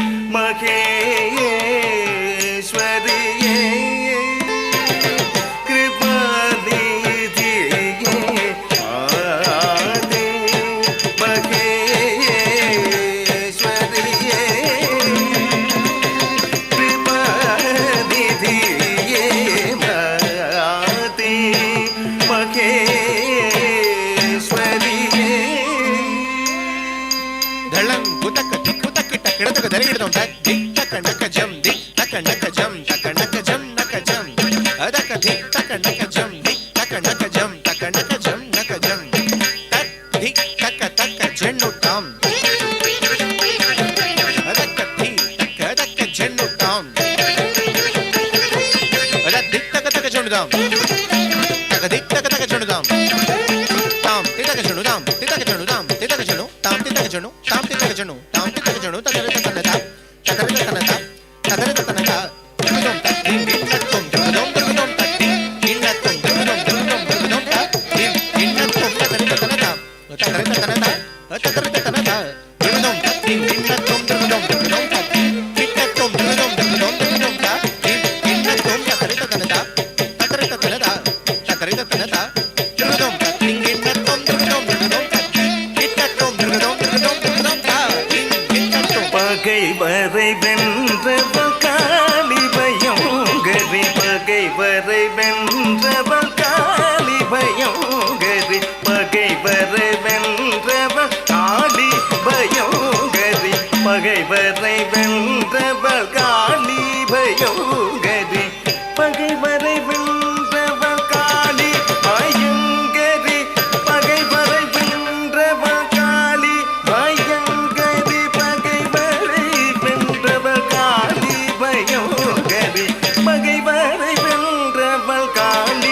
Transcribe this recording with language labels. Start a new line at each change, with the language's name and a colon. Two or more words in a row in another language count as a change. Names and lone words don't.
Sanskrit: महेश्वरिये कृपानिधिये आदे महेश्वरिये कृपानिधिये आदे महेश्वरिये धळं कुतक तिकुतक टकडतक दरिगिडदं तक दिक तक नक जम दिक तक नक जम तक नक जम नक जम अदक दिक तक नक जम दिक तक नक जम तक नक जम नक जम तक दिक तक जन्नु ताम अदक दिक तक जन्नु ताम अदक दिक तक जन्नु ताम तक दिक तक जन्नु ताम ताम तितक जन्नु ताम तितक जन्नु ताम तितक जन्नु ताम तितक जन्नु ताम तितक जन्नु ताम तितक जन्नु तक तक नता तक तक नता तक तक नता दुम तक दिन दिन तुम दुम दुम तक दिन दिन तुम दुम तक दिन दिन तुम तक तक नता तक तक नता तक तक नता दुम तक दिन दिन तुम तक दिन तुम दुम तक दिन दिन तुम तक तक नता तक तक नता तक तक नता दुम तक दिन दिन तुम
Tamil: பகைவரை வென்றவள் காளி பயங்கரி பகைவரை வென்றவள் காளி பயங்கரி பகைவரை வென்றவள் காளி பயங்கரி பகைவரை வென்றவள் காளி பயங்கரி பகைவரை வென்றவள் காளி பயங்கரி பகைவரை வென்றவள் காளி பயங்கரி பகைவரை வென்றவள் காளி பயங்கரி பகைவரை வென்றவள் காளி